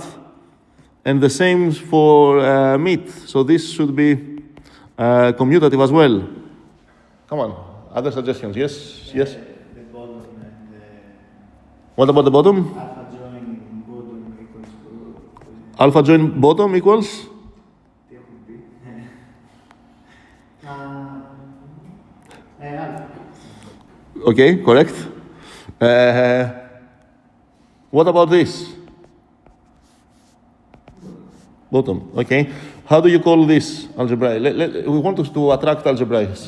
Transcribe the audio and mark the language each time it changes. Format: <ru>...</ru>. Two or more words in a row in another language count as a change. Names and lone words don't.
<en>And the same for meet. So this should be commutative as well. Come on, other suggestions? Yes? Yes? The bottom and What about the bottom? alpha join bottom equals Alpha join bottom equals?</en> <el>τι έχουν πει.</el> <en>Alpha. Okay, correct. What about this? Bottom, okay. How do you call this algebraic? We want to attract algebraics.</en>